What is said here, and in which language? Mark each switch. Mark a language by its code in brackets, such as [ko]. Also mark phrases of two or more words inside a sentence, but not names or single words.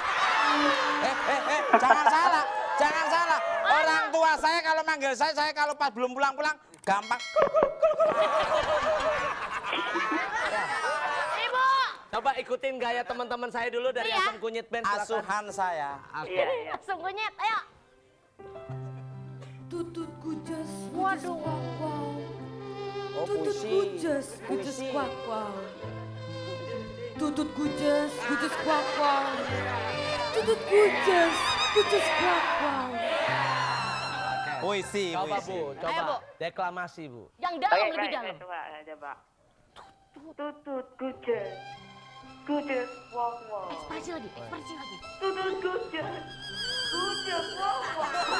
[id] Jangan salah, jangan salah. Orang tua saya kalau manggil saya kalau pas belum pulang-pulang, gampang. Ibu. Coba ikutin gaya teman-teman saya dulu dari Iya. Asam Kunyit Band. silakan. Asuhan saya. Oke. Iya, iya. Langsung kunyit, ayo. Tutut kujas, Waduh. wow. Oh, Tutut puisi. kujas, kujas Puisi. kuak wow. Tutut kujas, kujas kuak wow. Tutut kujas, kujas kuak wow. Puisi, Coba puisi. Bu, Ayo, coba Bu. deklamasi Bu. Yang dalam Oke, lebih baik, dalam. coba, coba. Tutut kujas. Kujas, wow, wow. Ekspresi lagi, ekspresi lagi. Tutut kujas. Kujas, wow, wow.